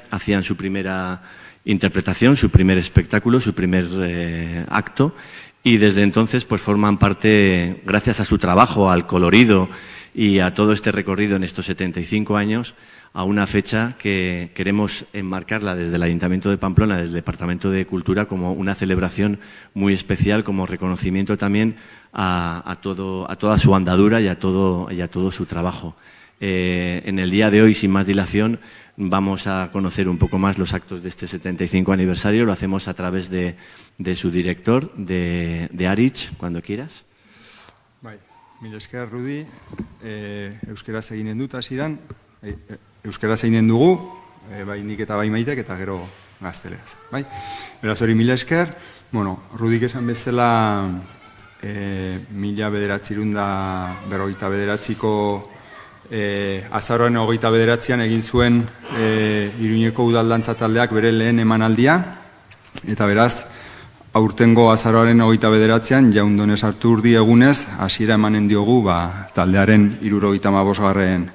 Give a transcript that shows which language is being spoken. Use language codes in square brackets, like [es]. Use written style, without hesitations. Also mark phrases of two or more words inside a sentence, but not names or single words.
[es] hacían su primera interpretación, su primer espectáculo, su primer acto, y desde entonces pues forman parte, gracias a su trabajo, al colorido y a todo este recorrido en estos 75 años, a una fecha que queremos enmarcarla desde el Ayuntamiento de Pamplona, desde el Departamento de Cultura, como una celebración muy especial, como reconocimiento también a toda su andadura y a todo su trabajo. En el día de hoy, sin más dilación, vamos a conocer un poco más los actos de este 75 aniversario. Lo hacemos a través de su director, de Aritz, cuando quieras. [eu] Bai, mila esker, Rudi. Euskaraz eginen dut hasieran. Euskaraz eginen dugu, bai nik eta bai Maitek, eta gero gazteleraz. Bai? Beraz hori mila esker. Bueno, Rudik esan bezala 1959ko azaroaren 29an egin zuen Iruñeko udaldantza taldeak bere lehen emanaldia, eta beraz, aurtengo azaroaren 29an, jaundone sartu urdi egunez, hasiera emanen diogu taldearen 75.